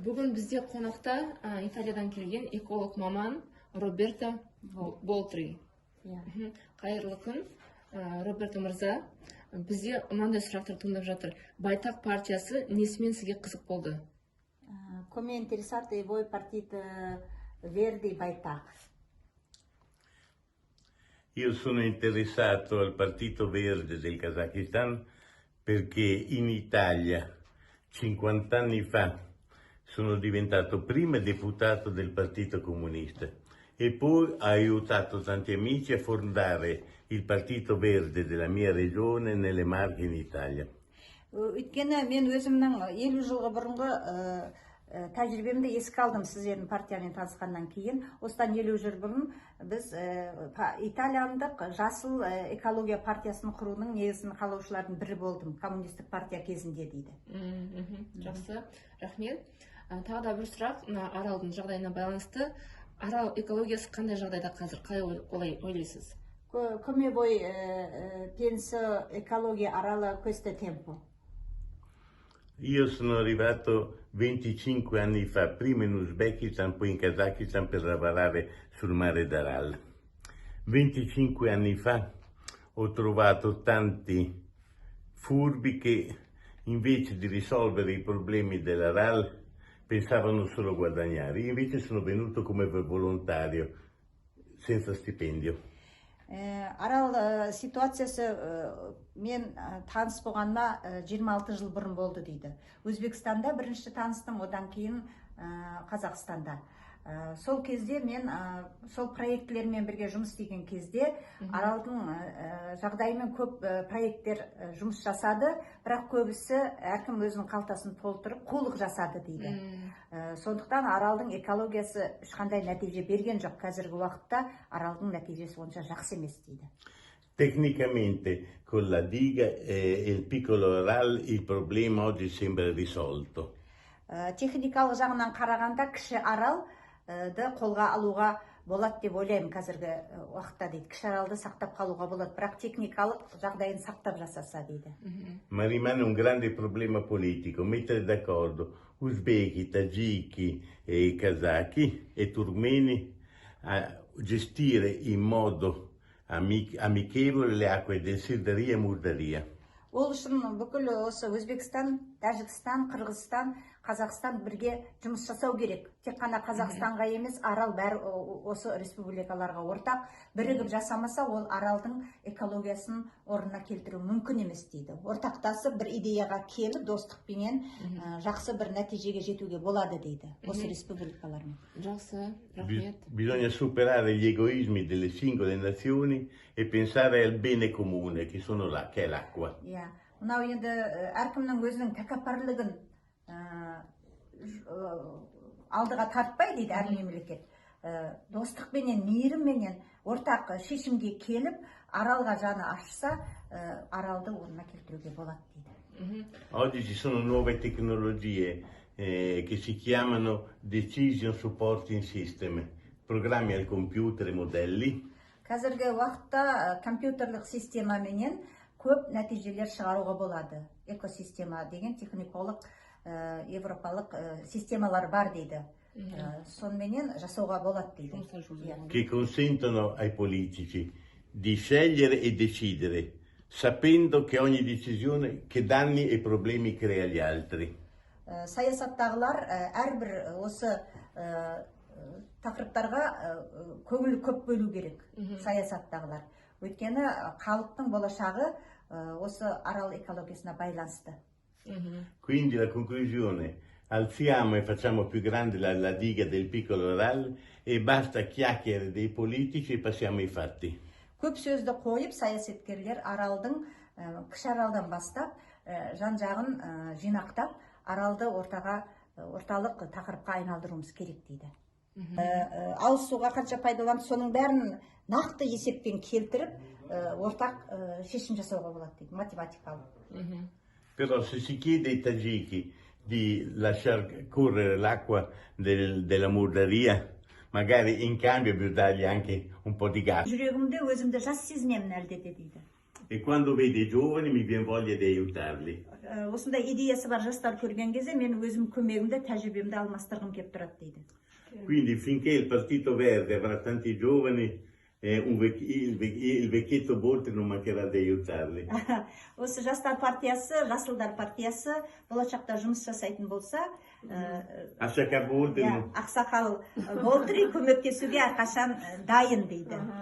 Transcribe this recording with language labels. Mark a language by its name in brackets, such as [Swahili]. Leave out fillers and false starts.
[Kazakh] Бүгін бізде қонақта Италиядан келген эколог маман Роберто Болтри. Қайырлы күн, Роберто мырза. Бізде мынандай сұрақтар туындап жатыр. Байтақ партиясы несімен сізге қызық болды? [Italian] Come è interessante voi partito Verdi Baitak? Io sono interessato al Partito Verde del Kazakistan perché in Italia 50 anni fa sono diventato prima deputato del Partito Comunista e poi ho aiutato tanti amici a fondare il Partito Verde della mia regione nelle Marche in Italia. [Kazakh] Өйткені мен өзімнің 50 жылғы бұрынғы тәжірибемді еске алдым сіздердің партиямен танысқаннан кейін. Осыдан 50 жыл бұрын біз италияндық жасыл экология партиясын құруның негізін қалаушылардың бірі болдым, коммунистік партия кезінде дейді. Жақсы, рахмет. Тағы да бір сұрақ, Аралдың жағдайына байланысты. Арал экологиясы қандай жағдайда қазір, қалай ойлайсыз? [Italian] Come voi pensa ecologia Arala questo tempo? Io sono arrivato 25 anni fa, prima in Uzbekistan, poi in Kazakistan per lavorare sul mare d'Aral. 25 anni fa ho trovato tanti furbi che invece di risolvere i problemi dell'Aral pensavano solo a guadagnare. Io invece sono venuto come volontario, senza stipendio. [Kazakh] Арал ситуациясы мен таныс болғаныма 26 жыл бұрын болды дейді. Өзбекстанда бірінші таныстым, одан кейін Қазақстанда. Сол кезде мен сол проектлермен бірге жұмыс істеген кезде Аралдың жағдайымен көп проекттер жұмыс жасады, бірақ көбісі әркім өзінің қалтасын толтырып қулық жасады дейді. Сондықтан Аралдың экологиясы ешқандай нәтиже берген жоқ. Қазіргі уақытта Аралдың нәтижесі онша жақсы емес дейді. [Italian] Tecnicamente con la diga e il piccolo Aral il problema oggi sembra risolto. [Kazakh] Техникалық жағынан қарағанда кіші Арал қолға алуға болады деп ойлаймын қазіргі уақытта дейді. Кіші Аралды сақтап қалуға болады, бірақ техникалық жағдайын сақтап жасаса дейді. [Italian] Ma rimane un grande problema politico, mettere d'accordo uzbeki, tagiki e kazaki e turmeni a gestire in modo amichevole le acque del Sirdarya e Murdarya. [Kazakh] Ол үшін бүкіл осы Өзбекстан, Тәжікстан, Қырғызстан, Қазақстан бірге жұмыс жасау керек. Тек қана Қазақстанға емес, Арал бәрі осы республикаларға ортақ. Бірігіп жасамаса, ол Аралдың экологиясын орнына келтіру мүмкін емес дейді. Ортақтасып бір идеяға келіп, достықпенен жақсы бір нәтижеге жетуге болады дейді. Осы республикалармен. Жақсы, рахмет. [Italian] Bisogna superare gli egoismi delle singole nazioni e pensare al bene comune, che è l'acqua. [Kazakh] Мынау енді әркімнің өзінің тәкаппарлығын алдыға тартпай дейді әр мемлекет. Достықпенен, мейірімменен ортақ шешімге келіп, Аралға жаны ашса, Аралды орнына келтіруге болады дейді. [Italian] Oggi ci sono nuove tecnologie che si chiamano Decision Supporting System, programmi al computer e modelli. [Kazakh] Қазіргі уақытта компьютерлік системаменен көп нәтижелер шығаруға болады. Экосистема деген техникалық европалық системалар бар дейді. Сонымен жасауға болады дейді. [Italian] Che consentono ai politici di scegliere e decidere, sapendo che ogni decisione che danni e problemi crea agli altri. [Kazakh] Саясаттағылар әрбір осы тақырыптарға көңіл көп бөлу керек, саясаттағылар. Өйткені халықтың болашағы осы Арал экологиясына байланысты. [Italian] Quindi la conclusione, alziamo e facciamo più grande la diga del piccolo Aral e basta chiacchiere dei politici e passiamo ai fatti. [Kazakh] Көп сөзді қойып, саясаткерлер Аралдың, кіші Аралдан бастап, жан-жағын жинақтап, Аралды орталық тақырыпқа айналдыруымыз керек дейді. Ауыз суға қанша пайдаланып, соның бәрін нақты есеппен келтіріп, ортақ шешім жасауға болады дейді, математикалық. [Italian] Però se si chiede ai tagiki di lasciar correre l'acqua della Murdaria, magari in cambio bisogna dargli anche un po' di gas. [Kazakh] Жүрегімде өзімді жас сезінемін әлде де дейді. [Italian] E quando vedo i giovani mi viene voglia di aiutarli. [Kazakh] осындай идеясы бар жастар көрген кезде мен өзім көмегімді, тәжірибемді алмастырғым келіп тұрады дейді. [Italian] Quindi finché il Partito Verde avrà tanti giovani, il vecchietto Boltri non mancherà di aiutarli. [Kazakh] Осы жастар партиясы, жасылдар партиясы болашақта жұмыс жасайтын болса, Ақсақал Болтри ақсақал Болтри көмектесуге әрқашан дайын дейді.